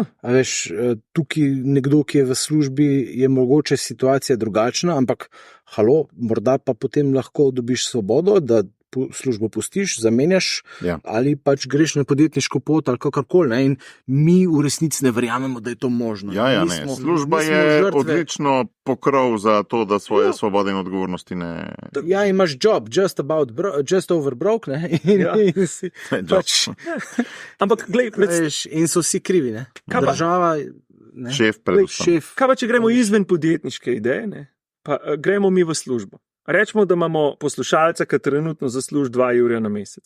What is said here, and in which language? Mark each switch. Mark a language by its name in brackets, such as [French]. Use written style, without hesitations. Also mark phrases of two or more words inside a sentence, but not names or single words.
[Slovenian] A veš, tukaj nekdo, ki je v službi, je mogoče situacija drugačna, ampak halo, morda pa potem lahko dobiš svobodo, da službo pustiš, zamenjaš, ali pač greš na podjetniško pot ali kakorkoli. In mi v resnici ne verjamemo, da je to možno. Služba je odlično pokrov za to, da svoje svobode in odgovornosti ne... Ja, imaš [English] job, just over broke, [Slovenian] ne? Ampak, glej, in so vsi krivi, ne? Država, ne? Šef predvsem. Kaj pa, če gremo izven podjetniške ideje, ne? Pa gremo mi v službo. Rečemo, da imamo poslušalca, ki trenutno zasluži 2 jurja na mesec.